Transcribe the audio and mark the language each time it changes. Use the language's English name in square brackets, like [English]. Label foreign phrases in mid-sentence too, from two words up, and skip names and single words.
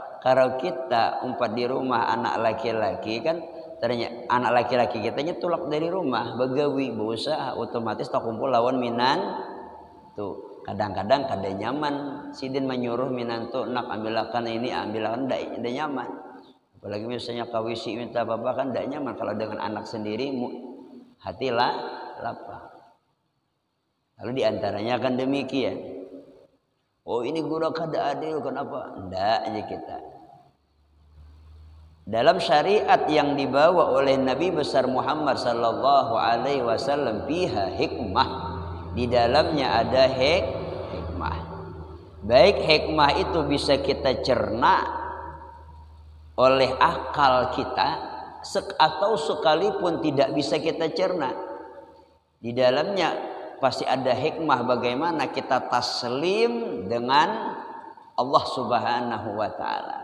[Banjar] Kalau kita umpat di rumah anak laki-laki kan ternyata anak laki-laki kita nyetulak dari rumah begawi berusaha otomatis tak kumpul lawan minan tuh kadang-kadang kada nyaman sidin menyuruh minan tuh nak ambilkan ini ambilkan ndak nyaman apalagi misalnya kawisi minta bapak kan ndak nyaman kalau dengan anak sendiri hati lapang lalu diantaranya kan demikian. Oh ini guru kada adil kenapa? [Indonesian] Ndak aja kita. Dalam syariat yang dibawa oleh Nabi besar Muhammad [Arabic] sallallahu alaihi wasallam fiha hikmah. [Indonesian] Di dalamnya ada hikmah. Baik hikmah itu bisa kita cerna oleh akal kita atau sekalipun tidak bisa kita cerna. Di dalamnya pasti ada hikmah bagaimana kita taslim dengan Allah [Arabic] Subhanahu wa taala.